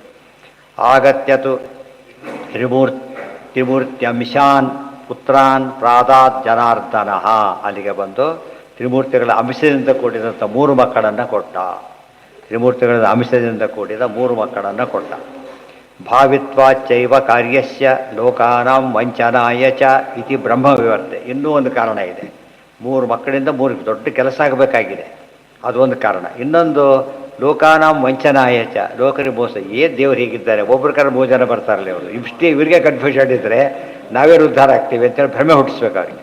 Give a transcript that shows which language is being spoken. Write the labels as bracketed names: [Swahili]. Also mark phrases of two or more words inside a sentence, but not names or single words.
[Sanskrit] ಆಗತ್ಯತು ತ್ರಿಮೂರ್ತ್ಯಂಶಾನ್ ಪುತ್ರಾನ್ ಪ್ರಾದಾತ್ ಜನಾರ್ದನ. [Kannada] ಅಲ್ಲಿಗೆ ಬಂದು ತ್ರಿಮೂರ್ತಿಗಳ ಅಂಶದಿಂದ ಕೂಡಿದಂಥ ಮೂರು ಮಕ್ಕಳನ್ನು ಕೊಟ್ಟ. ತ್ರಿಮೂರ್ತಿಗಳ ಅಂಶದಿಂದ ಕೂಡಿದ ಮೂರು ಮಕ್ಕಳನ್ನು ಕೊಟ್ಟ. [Sanskrit] ಭಾವಿತ್ವಾಚೈವ ಕಾರ್ಯಸ್ಯ ಲೋಕಾನಾಂ ವಂಚನಾಯ ಚ ಇತಿ ಬ್ರಹ್ಮ ವಿವರ್ತೆ. [Kannada] ಇನ್ನೂ ಒಂದು ಕಾರಣ ಇದೆ. ಮೂರು ಮಕ್ಕಳಿಂದ ಮೂರು ದೊಡ್ಡ ಕೆಲಸ ಆಗಬೇಕಾಗಿದೆ, ಅದೊಂದು ಕಾರಣ. ಇನ್ನೊಂದು [Sanskrit] ಲೋಕಾನಾಂ ವಂಚನಾಯ ಚ, [Kannada] ಲೋಕರಿಗೆ ಮೋಸ. ಏನು ದೇವರು ಹೀಗಿದ್ದಾರೆ, ಒಬ್ಬರ ಕರ 3 ಜನ ಬರ್ತಾರಲ್ಲ ಅವರು, ಇಷ್ಟೇ ಇವರಿಗೆ ಕನ್ಫ್ಯೂಷನ್ ಇದ್ದರೆ ನಾವೇ ಉದ್ಧಾರ ಆಗ್ತೀವಿ ಅಂತೇಳಿ ಭ್ರಮೆ ಹುಟ್ಟಿಸ್ಬೇಕು ಅವ್ರಿಗೆ.